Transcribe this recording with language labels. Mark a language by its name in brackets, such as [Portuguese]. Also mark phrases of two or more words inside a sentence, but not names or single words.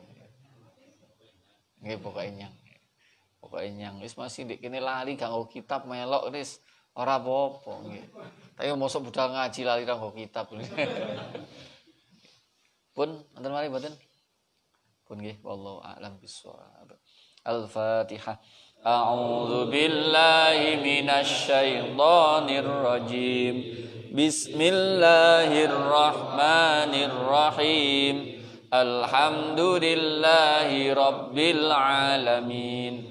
[Javanese] Nggih pokoke nyang wis masih ndek kene lali gak nggo kitab melok wis ora apa-apa nggih. Tapi mosok budal ngaji lali ra nggo kitab. Pun wonten malih mboten? Pun nggih [Arabic] والله أعلم بالصواب. [Javanese] Al-Fatihah. [Arabic] أعوذ بالله من الشيطان الرجيم. بسم الله الرحمن الرحيم. الحمد لله رب العالمين.